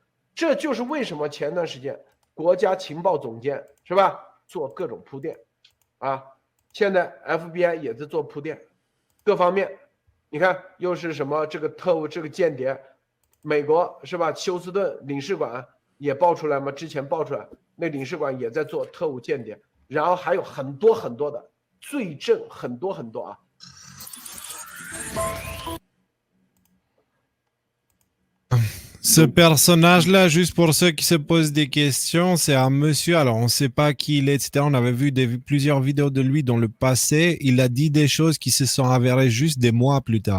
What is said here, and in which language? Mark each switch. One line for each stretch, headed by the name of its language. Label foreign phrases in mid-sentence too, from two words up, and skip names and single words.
Chinese: 这就是为什么前段时间国家情报总监是吧，做各种铺垫啊，现在 FBI 也在做铺垫，各方面你看又是什么这个特务这个间谍，美国是吧？休斯顿领事馆也爆出来吗？之前爆出来，那领事馆也在做特务间谍，然后还有很多很多的罪证，很多很多啊。
French: Ce personnage-là, juste pour ceux qui se posent des questions, c'est un monsieur, alors on ne sait pas qui il est, etc. On avait vu plusieurs vidéos de lui dans le passé. Il a dit des choses qui se sont avérées juste des mois plus tard.